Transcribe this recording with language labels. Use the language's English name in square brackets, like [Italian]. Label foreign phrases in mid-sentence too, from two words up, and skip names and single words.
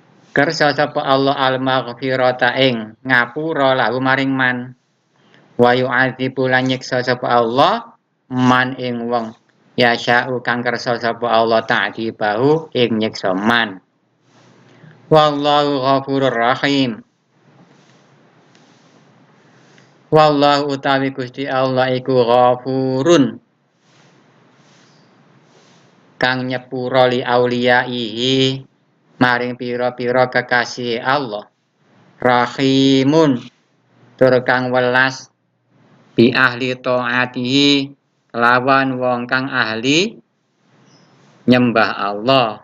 [Javanese] Kersa sapa Allah al-maghfirata ing ngapura lahu maring man. [Arabic] ويعذب [Javanese] lan nyiksa sapa Allah man ing wong yasha'u kang kersa sapa Allah ta'dzibahu ing nyiksa man. [Arabic] والله غفور رحيم. [Javanese] Wallahu utawi Gusti Allah iku ghafurun kang nyepura [Arabic] لأوليائه [Javanese] maring pira-pira kekasih Allah. Rahimun tur kang welas [Arabic] بأهل طاعته [Javanese] lawan wong kang ahli nyembah Allah.